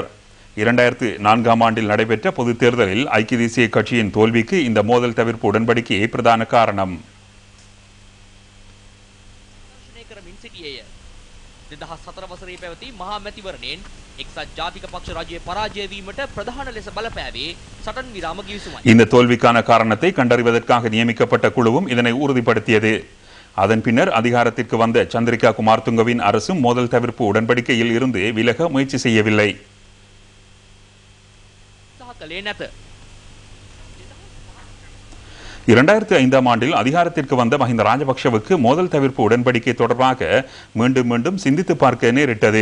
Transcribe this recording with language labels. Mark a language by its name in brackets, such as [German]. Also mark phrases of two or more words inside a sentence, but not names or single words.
[Tamil] 2004ஆம் ஆண்டில் நடைபெற்ற பொதுத் தேர்தலில் ஐக்கிய தேசிய கட்சியின் தோல்விக்கு இந்த மோதல் தவிர்ப்பு உடன்படிக்கையே பிரதான காரணம். [Sinhala] 2004 වසරේ පැවති මහා මැතිවරණයෙන් එක්සත් ජාතික පක්ෂ රජයේ පරාජය වීමට ප්‍රධාන ලෙස බලපෑවේ සටන් විරාම කිවිසුමයි. [Tamil] இந்த தோல்விக்கான காரணத்தை கண்டறிவதற்காக நியமிக்கப்பட்ட குழுவும் இதனை உறுதிப்படுத்தியது. அதன் பின்னர் அதிகாரத்திற்கு வந்த சந்திரிகா குமாரதுங்கவின் அரசும் மோதல் தவிர்ப்பு உடன்படிக்கையில் இருந்து விலக முயற்சி செய்யவில்லை. 2005ஆம் ஆண்டில் அதிகாரத்திற்கு வந்த மஹிந்த ராஜபக்ஷவுக்கு மோதல் தவிர்ப்பு உடன்படிக்கை தொடர்பாக மீண்டும் மீண்டும் சிந்தித்து பார்க்க நேரிட்டது.